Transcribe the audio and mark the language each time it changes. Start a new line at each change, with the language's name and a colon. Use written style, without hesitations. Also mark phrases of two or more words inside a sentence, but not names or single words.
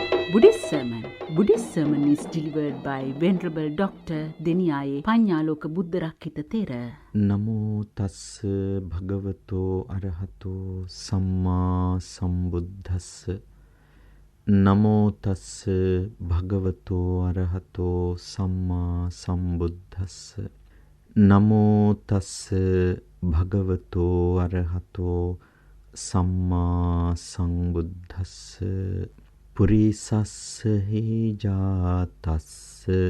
English: Buddhist sermon. Buddhist sermon is delivered by Venerable Dr. Deniyaye, Pangnaloka Buddharakkita Tero.
Pali: නමෝ තස්ස භගවතෝ අරහතෝ සම්මා සම්බුද්දස්ස නමෝ තස්ස භගවතෝ අරහතෝ සම්මා සම්බුද්දස්ස නමෝ තස්ස භගවතෝ අරහතෝ සම්මා සම්බුද්දස්ස පුරිසස්ස හි ජාතස්ස